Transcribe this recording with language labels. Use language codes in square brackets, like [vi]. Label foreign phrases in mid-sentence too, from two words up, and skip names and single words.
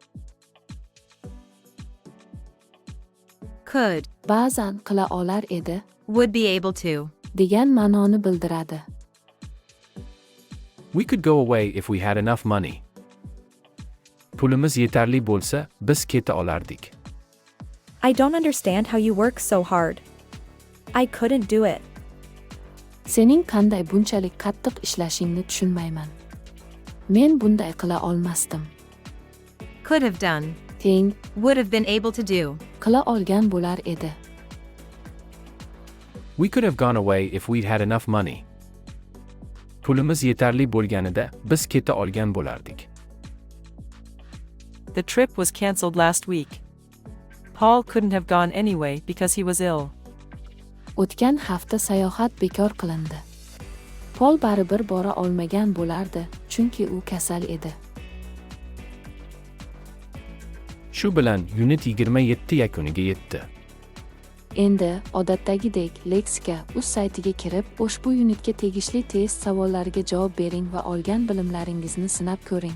[en] Could. [uz] Ba'zan qila olar edi. [en] Would be able to. [uz] Degan ma'noni bildiradi. [en] We could go away if we had enough money. [uz] Pulimiz yetarli bo'lsa, biz keta olardik. [en] I don't understand how you work so hard. I couldn't do it. [uz] Sening qanday bunchalik qattiq ishlashingni tushunmayman. Men bunday qila olmasdim. [en] Could have done. [uz] Teng. [en] Would have been able to do. [uz] Qila olgan bo'lar edi. [en] We could have gone away if we'd had enough money. [uz] Pulimiz yetarli bo'lganida, biz keta olgan bo'lardik. [en] The trip was cancelled last week. Paul couldn't have gone anyway because he was ill. [uz] O'tgan hafta sayohat bekor qilindi. Paul baribir bora olmagan bo'lardi, chunki u kasal edi. Shu bilan Unit 27 yakuniga yetdi. Endi odatdagidek Leksika.uz saytiga kirib, ushbu unitga tegishli test savollariga javob bering va olgan bilimlaringizni sinab ko'ring.